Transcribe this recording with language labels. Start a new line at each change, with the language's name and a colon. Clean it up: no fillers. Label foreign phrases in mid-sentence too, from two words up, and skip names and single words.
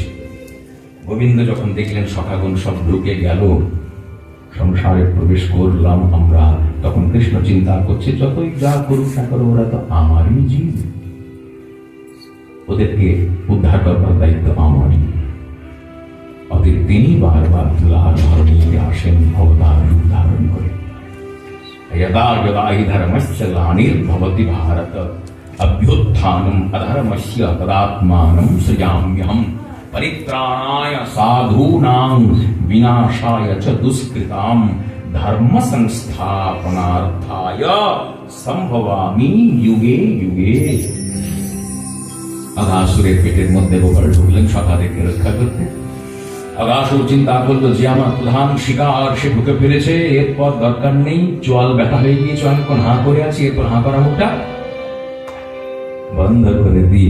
Bangla: গোবিন্দ যখন দেখলেন সখাগণ সব ঢুকে গেল, সংসারে প্রবেশ করলাম আমরা, তখন কৃষ্ণ চিন্তা করছে, যতই যা করুক না করো, ওরা তো আমারই জীব, ওদেরকে উদ্ধার করবার দায়িত্ব আমারই। ওদের তিনি বারবার তুলার ধরণীতে আসেন অবতার রূপ ধারণ করে।
Sanskrit: यदा यदा हि धर्मस्य ग्लानिर्भवति भारत अभ्युत्थानम् अधर्मस्य तदात्मानं सृजाम्यहम् परित्राणाय साधूनां विनाशाय च दुष्कृतां धर्म संस्थापनार्थाय संभवामि युगे युगे।
Bangla: অঘাসুরের পেটের মধ্যে গোপাল ঢুকলেন সখাদেরকে রক্ষা করতে। অঘাসুর চিন্তা করলো, যে আমার প্রধান শিকার সে ঢুকে ফেলেছে, এরপর দরকার নেই, চোয়াল ব্যথা হয়ে গিয়েছে, অনেকক্ষণ হাঁ করে আছি, এরপর হাঁ করা মুখটা বন্ধ করে দিই।